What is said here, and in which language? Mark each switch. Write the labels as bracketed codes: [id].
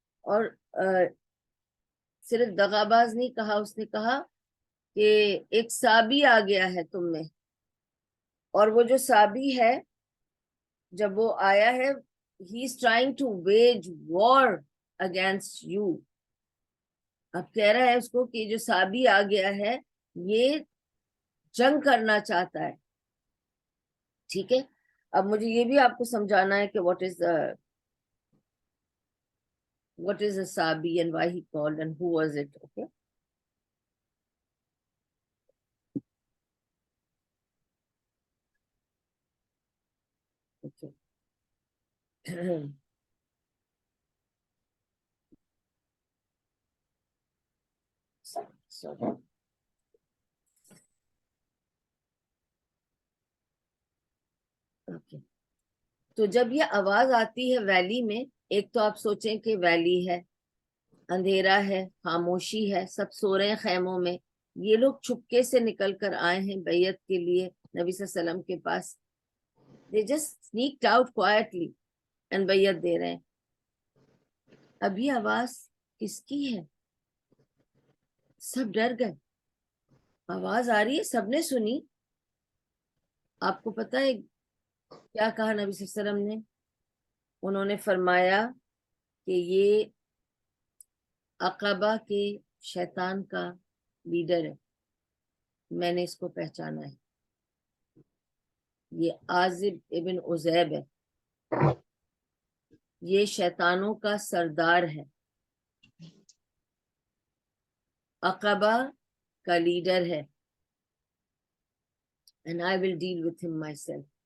[ur] اور صرف دغا باز نہیں کہا, اس نے کہا کہ ایک صابی آ گیا ہے تم میں, اور وہ جو صابی ہے جب وہ آیا ہے, [en] he is trying to wage war against you. [ur] اب کہہ رہا ہے اس کو کہ جو صابی آ گیا ہے یہ جنگ کرنا چاہتا ہے. ٹھیک ہے. اب مجھے یہ بھی آپ کو سمجھانا ہے کہ [en] what is a صابی and why he called and who was it. Okay. Okay. Sorry. Okay. [ur] تو جب یہ آواز آتی ہے ویلی میں, ایک تو آپ سوچیں کہ ویلی ہے, اندھیرا ہے, خاموشی ہے, سب سو رہے ہیں خیموں میں. یہ لوگ چھپکے سے نکل کر آئے ہیں بیعت کے لیے نبی صلی اللہ علیہ وسلم کے پاس. [en] They just sneaked out quietly and [ur] بیعت دے رہے ہیں. اب یہ آواز کس کی ہے؟ سب ڈر گئے. آواز آ رہی ہے, سب نے سنی. آپ کو پتا ہے کیا کہا نبی صلی اللہ علیہ وسلم نے؟ انہوں نے فرمایا کہ یہ عقبہ کے شیطان کا لیڈر ہے, میں نے اس کو پہچانا ہے. یہ عازب ابن عزیب ہے, یہ شیطانوں کا سردار ہے, عقبہ کا لیڈر ہے. [en] and I will deal with him myself.